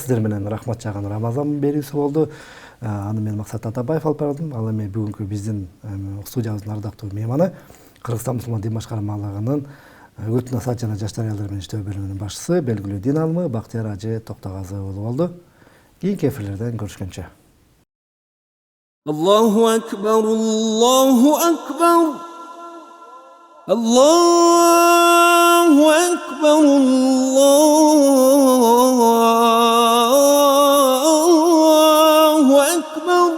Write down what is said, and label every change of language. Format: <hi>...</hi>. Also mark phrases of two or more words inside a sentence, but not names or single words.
<ky>Сиздер менен Рахмат Жаган Рамазан берүүсү болду. Аны мен Максат Атабаев алып бардым. Ал эми бүгүнкү биздин студиябыздын ардактуу мейманы Кыргызстан мусулман дин башкармалыгынын Өрт насаат жана жаштар аялдар менен иштөө бөлүмүнүн башчысы, белгилүү дин алымы Бактияр Ажы Токтогазы уулу болду. Кийинки эфирлерден көрүшкөнчө.</ky> <ar>الله أكبر الله أكبر الله أكبر الله أكبر.</ar>